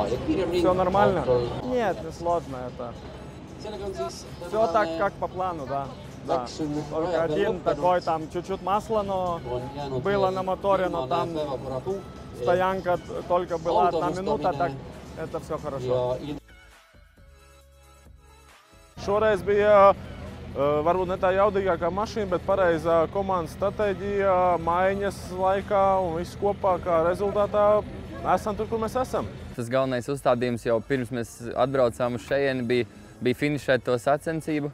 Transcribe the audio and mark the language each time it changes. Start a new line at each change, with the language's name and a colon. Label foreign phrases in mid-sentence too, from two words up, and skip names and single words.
Russian: Все нормально? Нет, не сложно это. Все так, как по плану, да. Да. Только один такой, там чуть-чуть масла, но было на моторе, но там стоянка только была 1 минута, так это все хорошо.
Latvian: Šoreiz bija varbūt ne tā jaudīgākā mašīna, bet pareizā komandas stratēģija, maiņas laikā un viss kopā, kā rezultātā esam tur, kur mēs esam. Tas galvenais uzstādījums jau pirms mēs atbraucām uz šejieni bija finišēt to sacensību.